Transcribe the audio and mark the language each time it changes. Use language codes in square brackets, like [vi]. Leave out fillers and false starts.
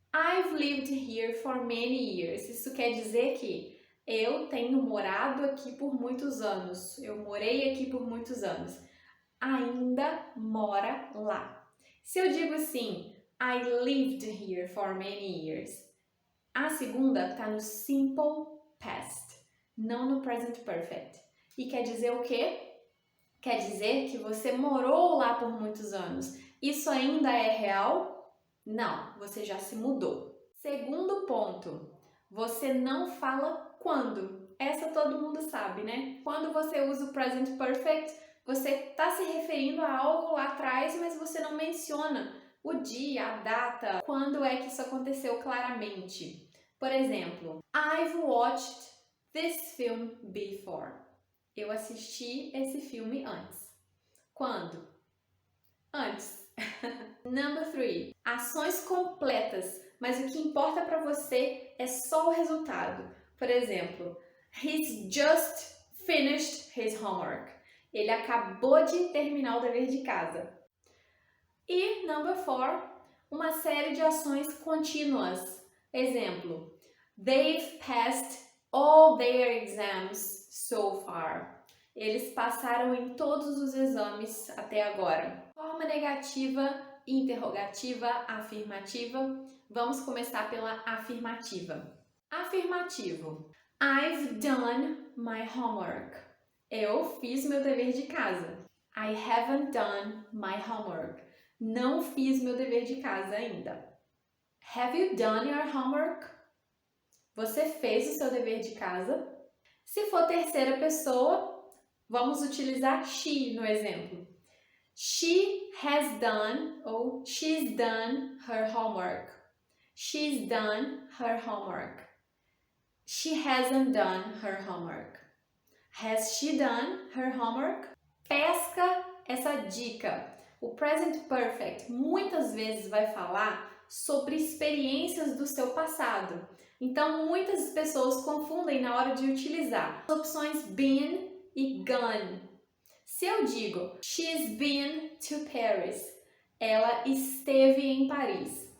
[en] I've lived here for many years. [pt] Isso quer dizer que eu tenho morado aqui por muitos anos. Eu morei aqui por muitos anos. Ainda mora lá. Se eu digo assim, [en] I lived here for many years, [pt] a segunda está no Simple Past, não no Present Perfect. E quer dizer o quê? Quer dizer que você morou lá por muitos anos. Isso ainda é real? Não, você já se mudou. Segundo ponto, você não fala quando. Essa todo mundo sabe, né? Quando você usa o Present Perfect, você está se referindo a algo lá atrás, mas você não menciona o dia, a data, quando é que isso aconteceu claramente. Por exemplo, [en] I've watched this film before. [pt] Eu assisti esse filme antes. Quando? Antes. Number 3. Ações completas, mas o que importa para você é só o resultado. Por exemplo, [en] he's just finished his homework. [pt] Ele acabou de terminar o dever de casa. E number 4, uma série de ações contínuas. [en] Exemplo, they've passed all their exams so far. [pt] Eles passaram em todos os exames até agora. Forma negativa, interrogativa, afirmativa. Vamos começar pela afirmativa. [en] Afirmativo. I've done my homework. [pt] Eu fiz meu dever de casa. [en] I haven't done my homework. [pt] Não fiz meu dever de casa ainda. [en] Have you done your homework? [pt] Você fez o seu dever de casa? Se for terceira pessoa, vamos utilizar she no exemplo. [en] She has done ou she's done her homework. She's done her homework. She hasn't done her homework. Has she done her homework? [pt] Pesca essa dica. O present perfect muitas vezes vai falar sobre experiências do seu passado. Então, muitas pessoas confundem na hora de utilizar as opções been e gone. Se eu digo [en] she's been to Paris, [pt] ela esteve em Paris.